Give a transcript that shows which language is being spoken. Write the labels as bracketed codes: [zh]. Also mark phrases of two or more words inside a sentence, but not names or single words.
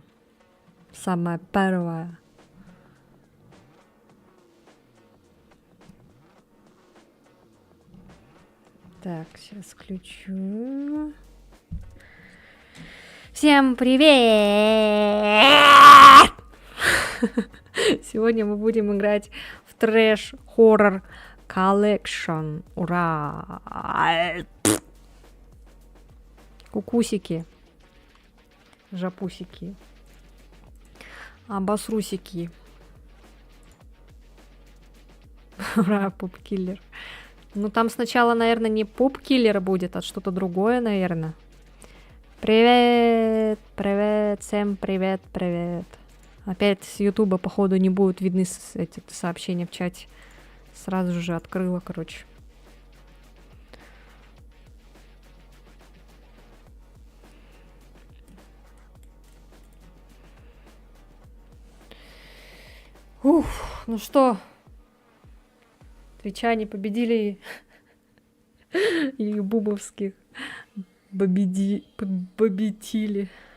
[ru] Самое первое. Так, сейчас включу. Всем привет! Сегодня мы будем играть в Trash Horror Collection. Ура! Кукусики. Жапусики. Обосрусики. Ура, поп-киллер. Ну там сначала, наверное, не поп-киллер будет, а что-то другое, наверное. Привет, привет, всем привет, привет. Опять с Ютуба, походу, не будут видны эти сообщения в чате. Сразу же открыла, короче. Ух, ну что, твичане победили и бубовских победили.